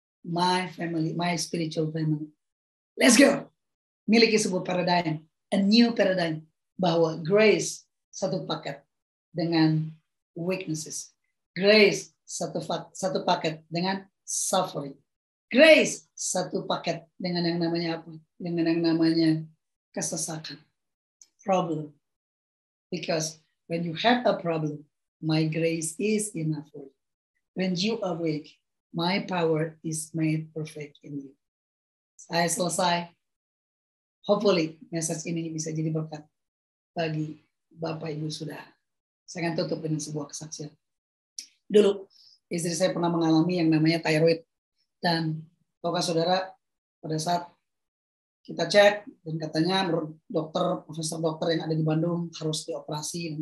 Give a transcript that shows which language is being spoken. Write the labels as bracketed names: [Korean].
[English] My family, my spiritual family. Let's go. [Indonesian] Miliki sebuah [English] paradigm. A new paradigm. [Indonesian] Bahwa grace satu paket dengan weaknesses. Grace satu paket dengan suffering. Grace satu paket dengan yang namanya apa? Dengan yang namanya kesesakan. Problem. [English] Because when you have a problem, my grace is enough for you. When you are weak, my power is made perfect in you. [Indonesian] Saya selesai. Hopefully, message ini bisa jadi berkat bagi Bapak Ibu Saudara. Saya akan tutup dengan sebuah kesaksian. Dulu, istri saya pernah mengalami yang namanya thyroid. Dan tahukah saudara, pada saat kita cek, dan katanya menurut dokter, profesor dokter yang ada di Bandung harus dioperasi.